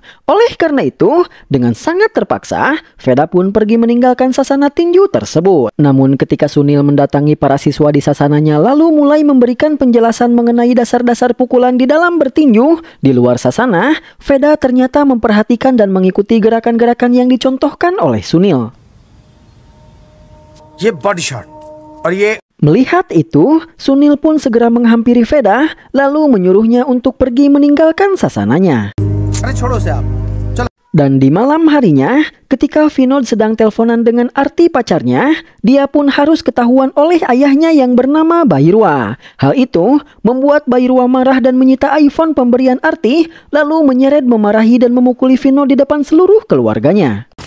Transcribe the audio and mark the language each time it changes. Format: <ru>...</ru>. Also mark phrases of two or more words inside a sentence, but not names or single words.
<id>Oleh karena itu, dengan sangat terpaksa, Veda pun pergi meninggalkan sasana tinju tersebut. Namun ketika Sunil mendatangi para siswa di sasananya lalu mulai memberikan penjelasan mengenai dasar-dasar pukulan di dalam bertinju, di luar sasana, Veda ternyata memperhatikan dan mengikuti gerakan-gerakan yang dicontohkan oleh Sunil.</id> <hi>ये</hi> <en>body shot</en> <hi>और ये</hi> <id>Melihat itu, Sunil pun segera menghampiri Veda lalu menyuruhnya untuk pergi meninggalkan sasananya.</id> <hi>अरे छोड़ो उसे आप, चलो।</hi> <id>Dan di malam harinya, ketika Vinod sedang teleponan dengan Arti pacarnya, dia pun harus ketahuan oleh ayahnya yang bernama Bhairua. Hal itu membuat Bhairua marah dan menyita iPhone pemberian Arti, lalu menyeret, memarahi dan memukuli Vinod di depan seluruh keluarganya.</id>